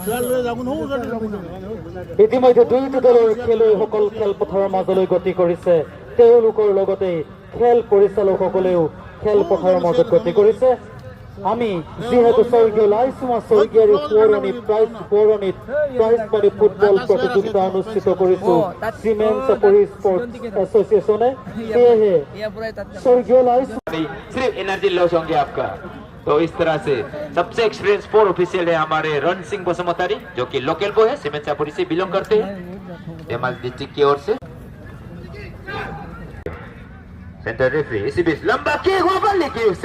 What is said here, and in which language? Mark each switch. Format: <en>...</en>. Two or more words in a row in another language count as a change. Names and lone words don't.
<as>ইতিমধ্যে দুইটা দলৰ খেলুৱৈসকল খেলপথাৰৰ মাজলৈ গতি কৰিছে তেওঁলোকৰ লগতে খেল পৰিচালকসকলেও খেলপথাৰৰ মাজত গতি কৰিছে আমি যেহেতু স্বৰ্গীয় লাইচুমা স্বৰ্গীয়াৰ পৌৰণিত প্ৰাইজ মানি ফুটবল প্ৰতিযোগিতা অনুষ্ঠিত কৰিছো চিমেণ্ট চাপৰি স্পৰ্টছ এছ'চিয়েশ্যনে সেয়েহে স্বৰ্গীয় लाइसुमा</as> <hi>सिर्फ एनर्जी लॉस होंगे आपका तो इस तरह से सबसे एक्सपीरियंस 4 ऑफिशियल है हमारे रण सिंह बसुमतारी जो कि लोकल बॉय है सीमेंट चापुरी से बिलोंग करते हैं देमाल डिस्ट्रिक्ट की ओर से सेंटर रेफरी इसी बीच लंबा किक वहां पर लेकिन उससे</hi>